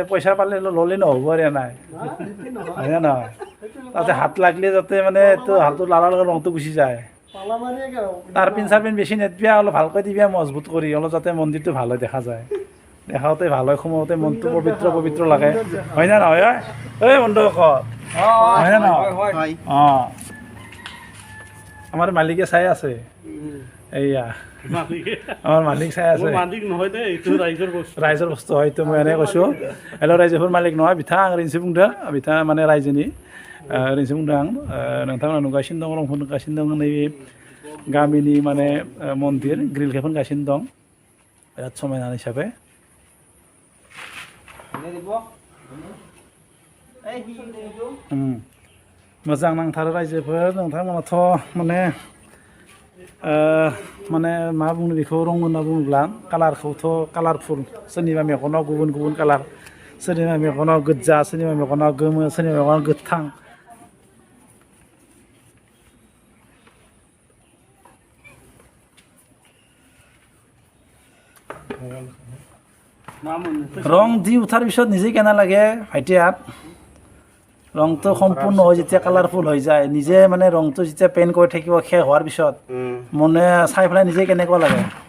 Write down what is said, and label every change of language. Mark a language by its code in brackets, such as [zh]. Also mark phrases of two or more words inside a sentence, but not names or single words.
[as] পইচা পালে ল'লে নহ'ব আৰু নাই হয়নে নহয় তাতে হাত লাগিলে যাতে মানে এইটো হাতটো লাৰাৰ লগত ৰংটো গুচি যায় টাৰপিন চাৰপিন বেছি নেদবিয়া অলপ ভালকৈ দিবি মজবুত কৰি অলপ যাতে মন্দিৰটো ভাল হয় দেখা যায় দেখাওঁতে ভাল হয় সোমাওঁতে মনটো পবিত্ৰ পবিত্ৰ লাগে হয়নে নহয় এই বন্ধু হয়নে নহয় অঁ আমাৰ মালিকে চাই আছে এইয়া আমাৰ মালিক চাই আছে ৰাইজৰ বস্তু হয়তো মই এনেকৈ কৈছোঁ হেল্ল' ৰাইজফৰ মালিক নহয় [brx] বিথাं रिन्सि बुंदों बिथाङा माने रायजोनि रिन्सि बुंदों आं नोंथांमोना नुगासिनो दं रंफोर नुगासिनो दं नैबे गामिनि माने मन्दिर ग्रिल खेबगासिनो दं बिराद समायना हिसाबै मोजां नांथारो रायजोफोर नोंथांमोनाथ' माने माने मा बुङो बेखौ रं होनना बुङोब्ला कालारखौथ' कालारफुल सोरनिबा मेगनाव गुबुन गुबुन कालार सोरनिबा मेगनाव गोजा सोरनिबा मेगनाव गोमो सोरनिबा मेगनाव गोथां [as] ৰং দি উঠাৰ পিছত নিজে কেনে লাগে ভাইটিয়াত ৰংটো সম্পূৰ্ণ হৈ যেতিয়া কালাৰফুল হৈ যায় নিজে মানে ৰংটো যেতিয়া পেইণ্ট কৰি থাকিব শেষ হোৱাৰ পিছত মনে চাই পেলাই নিজে কেনেকুৱা লাগে